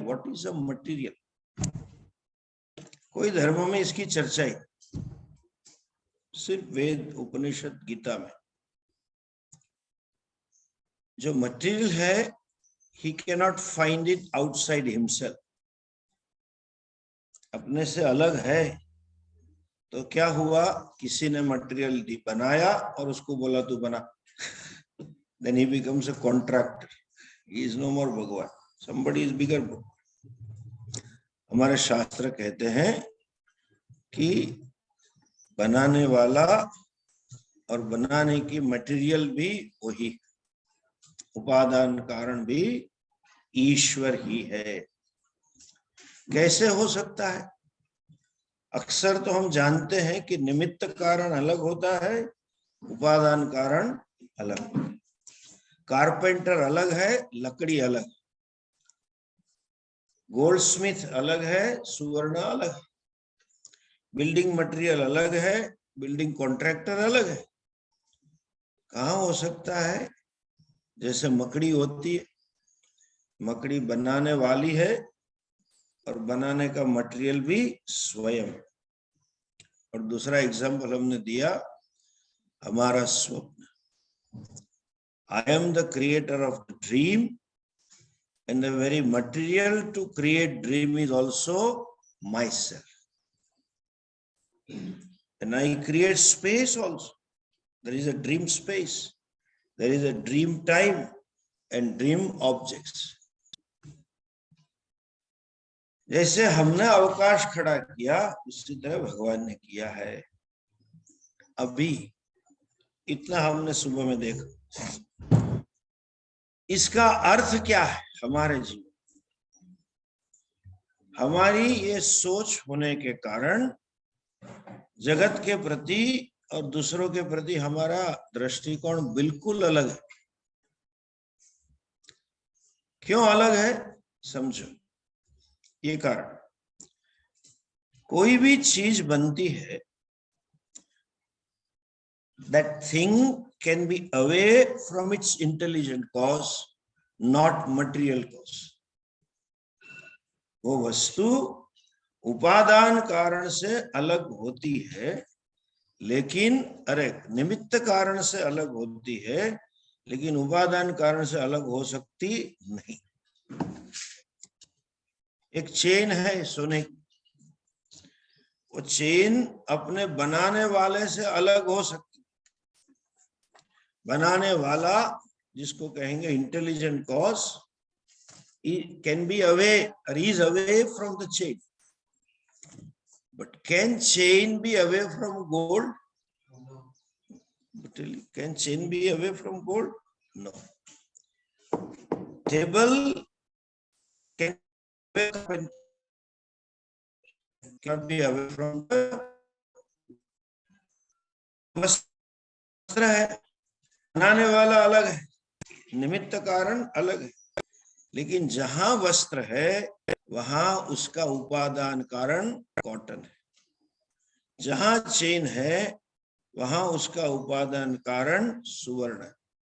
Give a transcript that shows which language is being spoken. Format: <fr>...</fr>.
<en>What is a material?</en> <hi>कोई धर्म में इसकी चर्चा ही, सिर्फ वेद, उपनिषद, गीता में जो मटेरियल है,</hi> <en>he cannot find it outside himself.</en> <hi>अपने से अलग है तो क्या हुआ? किसी ने मटेरियल बनाया और उसको बोला तू बना,</hi> <en>then he becomes a contractor. He is no more bhagwan, somebody is bigger.</en> <hi>हमारे शास्त्र कहते हैं कि बनाने वाला और बनाने की मटेरियल भी वही, उपादान कारण भी ईश्वर ही है। कैसे हो सकता है? अक्सर तो हम जानते हैं कि निमित्त कारण अलग होता है, उपादान कारण अलग। कारपेंटर अलग है, लकड़ी अलग, गोल्डस्मिथ अलग है, सुवर्ण अलग, बिल्डिंग मटेरियल अलग है, बिल्डिंग कॉन्ट्रैक्टर अलग है। कहाँ हो सकता है? जैसे मकड़ी होती है, मकड़ी बनाने वाली है और बनाने का मटेरियल भी स्वयं। और दूसरा एग्जाम्पल हमने दिया, हमारा स्वप्न।</hi> <en>I am the creator of the dream, and the very material to create dream is also myself. And I create space also. There is a dream space. There is a dream time and dream objects.</en> <hi>जैसे हमने अवकाश खड़ा किया, उसी तरह भगवान ने किया है। अभी इतना हमने सुबह में देखा। इसका अर्थ क्या है हमारे जीवन? हमारी ये सोच होने के कारण जगत के प्रति और दूसरों के प्रति हमारा दृष्टिकोण बिल्कुल अलग है। क्यों अलग है? समझो ये कारण। कोई भी चीज बनती है,</hi> <en>that thing can be away from its intelligent cause, not material cause.</en> <hi>वो वस्तु उपादान कारण से अलग होती है, लेकिन निमित्त कारण से अलग होती है, लेकिन उपादान कारण से अलग हो सकती नहीं। एक चेन है सोने की, वो चेन अपने बनाने वाले से अलग हो सकती। बनाने वाला, जिसको कहेंगे</hi> <en>Intelligent cause, can be away और is away from the chain. But can chain be away from gold? Can chain be away from gold? No. Table cannot be away from the</en> <hi>वस्त्र है। बनाने वाला अलग है, निमित्त कारण अलग है, लेकिन जहां वस्त्र है वहां उसका उपादान कारण कॉटन है। जहां चेन है वहां उसका उपादान कारण सुवर्ण है।</hi>